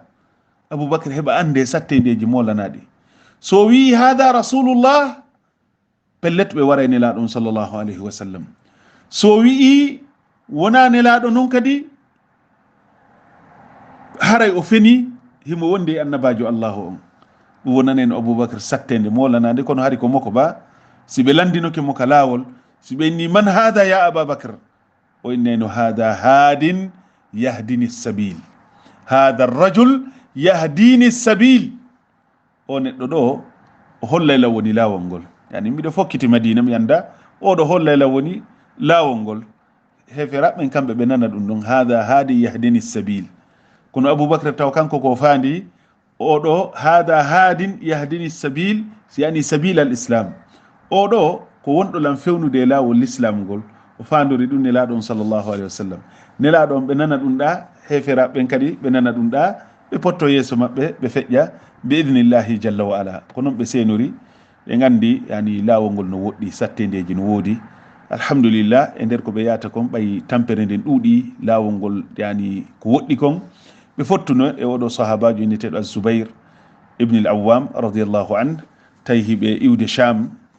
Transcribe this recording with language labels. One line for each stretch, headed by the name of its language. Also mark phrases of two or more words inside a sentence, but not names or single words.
Fula: Aboubacre heɓa ande sattedeji molanaɗi, so wi hada rasulullah pellet ɓe wara e nelaɗon
Arabic: صلى الله عليه وسلم,
Fula: so wi'i wona nelaɗo noon kadi haray o feni himo wonde e annabajo allahu on. ɗum wonaneno Aboubacre sattede molanade, kono hari ko moko ba si ɓe landinoke mo ka lawol, si ɓe inni
Arabic: من هذا يا أبا بكر,
Fula: o innayno
Arabic: هذا هادٍ يهديني السبيل، هذا رجل يهديني السبيل,
Fula: o neɗɗo ɗo o hollayla woni lawol ngol. yani mbiɗo fokkiti Madina mi anda oɗo hollayla woni lawol ngol, heferaɓɓen kamɓe ɓe nana ɗum ɗon
Arabic: هذا هادٍ يهديني السبيل.
Fula: kono Aboubacre taw kanko ko fandi oɗo
Arabic: هذا هادٍ يهديني السبيل
Fula: yani
Arabic: سبيل الإسلام
Fula: oɗo ko wonɗo lam fewnude lawol l'islam ngol o fandori ɗum nelaɗon
Arabic: صلى الله عليه وسلم
Fula: nelaɗon ɓe nana ɗum ɗa heferaɓe ɓen kadi ɓe nana ɗum ɗa ɓe potto yeeso maɓɓe ɓe feƴƴa
Arabic: بإذن الله جل وعلا
Fula: ko noon ɓe senori ɓe gandi yani lawol ngol no woɗɗi sattedeji no woodi alhamdulillah e nder ko ɓe yata kon ɓay tampere nden ɗuuɗi lawol ngol yani ko woɗɗi kon ɓe fottuno e oɗo sahabajo inneteɗo azubair ibni l awam
Arabic: رضي الله عن
Fula: tawi hiɓe iwde cham